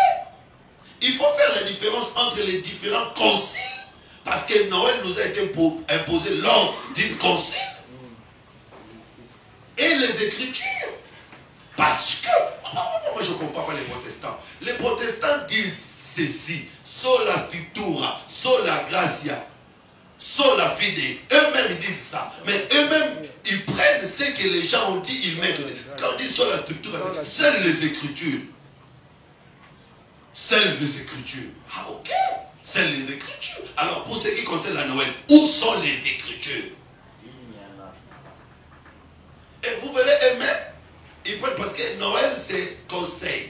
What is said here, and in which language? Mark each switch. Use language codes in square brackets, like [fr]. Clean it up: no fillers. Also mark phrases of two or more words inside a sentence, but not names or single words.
[fr] Il faut faire la différence entre les différents conciles, parce que Noël nous a été imposé lors d'une concile, et les Écritures. Parce que, moi je ne comprends pas les protestants. Les protestants disent ceci: [la] sola scriptura, sola gratia, sola fide. [fr] Eux-mêmes ils disent ça. Mais eux-mêmes, ils prennent ce que les gens ont dit, ils mettent. Quand on dit [la] sola scriptura, [fr] c'est seules les Écritures. Seules les Écritures. Ah ok. Seules les Écritures. Alors pour ce qui concerne la Noël, où sont les Écritures? Et vous verrez eux-mêmes, ils prennent, parce que Noël c'est conseil.